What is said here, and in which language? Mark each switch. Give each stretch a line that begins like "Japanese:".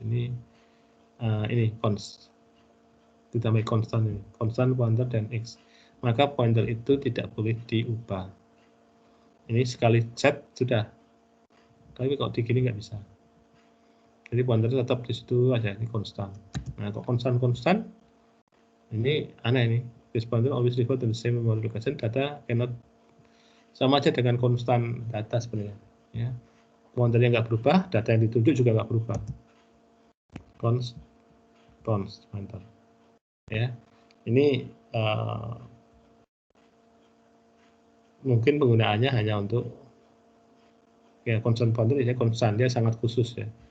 Indonesian: Ini const. Ditambah konstan ini, konstan pointer dan x, maka pointer itu tidak boleh diubah. Ini sekali set sudah, tapi kalau di gini nggak bisa. Jadi pointer tetap di situ aja, ini konstan. Nah, kalau konstan ini aneh ini.
English: This pointer always refer to the same memory location. Data cannot,
Indonesian: sama aja dengan konstan data sebenarnya. Ya, pointernya nggak berubah, data yang ditunjuk juga nggak berubah. Const pointer. Ya. Ini mungkin penggunaannya hanya untuk ya constant pointer ya konstan, dia sangat khusus ya.